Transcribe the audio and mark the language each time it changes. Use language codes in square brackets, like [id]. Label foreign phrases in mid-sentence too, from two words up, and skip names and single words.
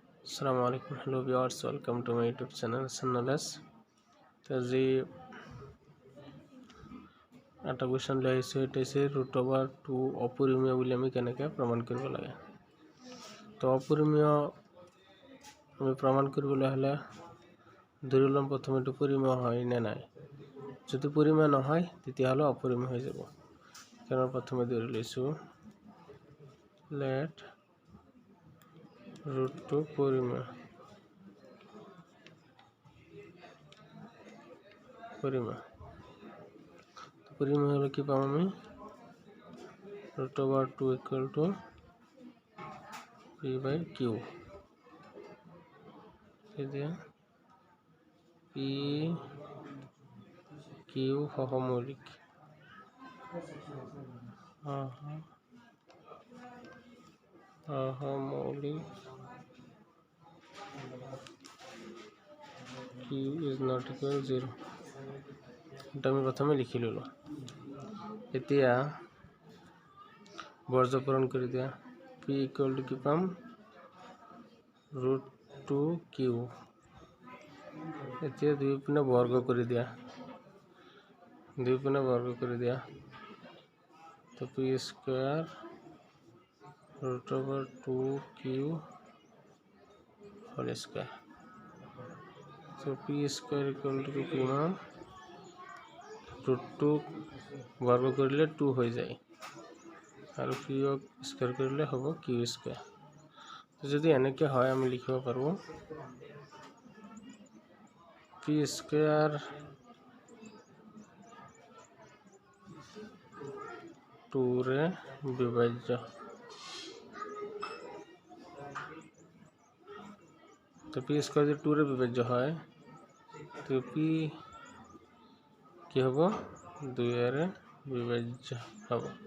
[ar] السلام عليكم, [en] Hello viewers, welcome to my YouTube channel Sannalas. [bn] তো যে একটা কোয়েশ্চন লিখেছে এটা হচ্ছে √2 অপরিমেয় বলে আমি কেনেকে প্রমাণ করব লাগে। [as] তো অপরিমেয় আমি প্রমাণ কৰিবলৈ হলে ধৰি লম প্ৰথমে এইটো পৰিমেয় হয় নে নাই। যদি পৰিমেয় নহয় তেতিয়াহ'লে অপৰিমেয় হৈ যাব। কাৰণ প্ৰথমে ধৰি লৈছো লেট √2 পৰিমেয় হলে কি পাম আমি √2 [en] equal to [as] p/q। p/q সহমৌলিক [en] q is not equal 0। [bn] এটা আমি প্রথমে লিখি ললো। এতিয়া বর্জপূরণ করে দিয়া p [en] equal to [bn] কি পাম √2q। এতিয়া দুই পিনে বর্গ করে দিয়া তো p স্কয়ার √2q [en] whole square. [bn] তো p [en] square equal to [bn] কি পাম √2 বর্গ করলে 2 হয়ে যায় আর q স্কয়ার করলে হবে q স্কয়ার। তো যদি এনেকে হয় আমি লিখিব পারবো p স্কয়ার 2 রে বিভাজ্য। তো p স্কয়ার যদি 2 রে বিভাজ্য হয় তো p কি হবে 2 রে বিভাজ্য হবে।